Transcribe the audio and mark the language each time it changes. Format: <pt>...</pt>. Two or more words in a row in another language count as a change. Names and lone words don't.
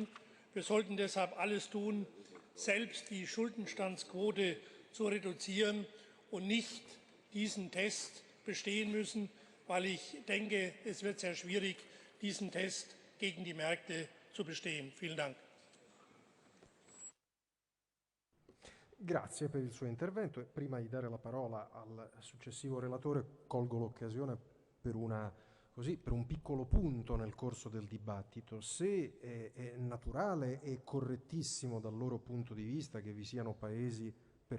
<de>Wir sollten deshalb alles tun, selbst die Schuldenstandsquote zu reduzieren und nicht diesen Test bestehen müssen, weil ich denke, es wird sehr schwierig, diesen Test gegen die Märkte zu bestehen. Vielen Dank.</de> <it>Grazie per il suo intervento. Prima di dare la parola al successivo relatore, colgo l'occasione per un piccolo punto nel corso del dibattito. Se è naturale e correttissimo dal loro punto di vista che vi siano paesi per</it>